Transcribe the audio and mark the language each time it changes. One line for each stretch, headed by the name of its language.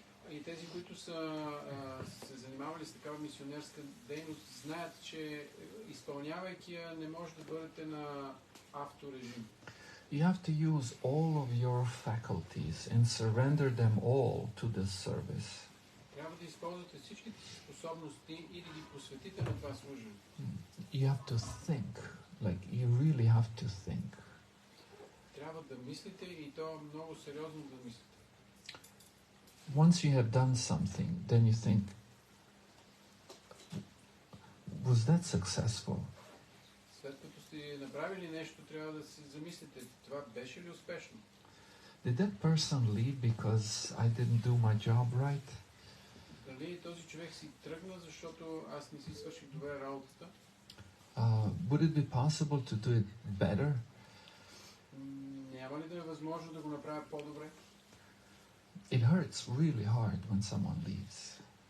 Bulgarian: И тези, които са се занимавали с такава мисионерска дейност, знаят, че изпълнявайки я, не може да бъдете на авторежим.
English: You have to use all of your faculties and surrender them all to this service.
Bulgarian: Трябва да използвате всичките си способности и да ги посветите на това служение.
English: You have to think, like you really have to think.
Bulgarian: Трябва да мислите и то много сериозно да мислите.
English: Once you have done something, then you think, was that successful?
Bulgarian: След като сте направили нещо, трябва да се замислите, това беше ли успешно?
English: Did that person leave because I didn't do my job right?
Bulgarian: Дали този човек си тръгна, защото аз не си свърших добре работата?
English: Would it be possible to do it better?
Bulgarian: Няма ли да е възможно да го направя по-добре?
English: It hurts really hard when someone leaves.